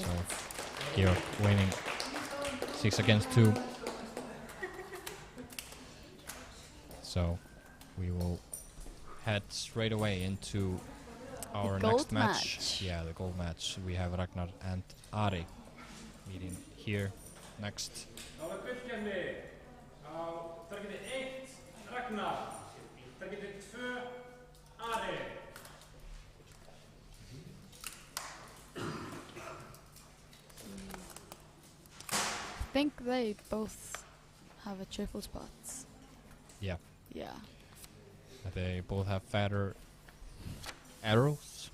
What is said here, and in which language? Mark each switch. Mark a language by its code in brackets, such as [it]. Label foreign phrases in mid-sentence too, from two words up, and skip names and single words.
[en] So Georg winning 6 against 2. So we will head straight away into our gold next match. match. Yeah, the gold match. We have Ragnar and Ari meeting here next. [is] Þá er gullkefni á targeti 1 Ragnar, targeti 2 Ari. [en] I think they both have a triple spot. Yeah, Yeah. they both have fatter arrows.